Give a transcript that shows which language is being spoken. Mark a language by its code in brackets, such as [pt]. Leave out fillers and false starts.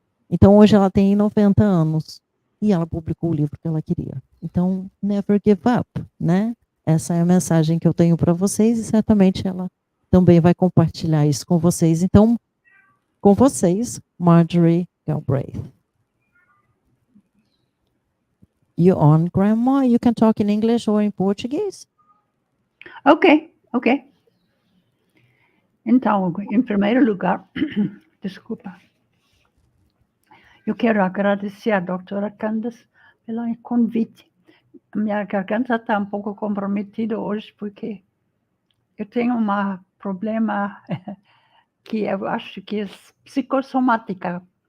[pt] Então hoje ela tem 90 anos. E ela publicou o livro que ela queria. Então, [en] never give up, [pt] né? Essa é a mensagem que eu tenho para vocês e certamente ela também vai compartilhar isso com vocês. Então, com vocês, Marjorie Galbraith. [en] You're on, Grandma. You can talk in English or in Portuguese. Ok. [pt] Então, em primeiro lugar, desculpa. Eu quero agradecer à doutora Candice pelo convite. Minha garganta está um pouco comprometida hoje, porque eu tenho um problema que eu acho que é psicossomática.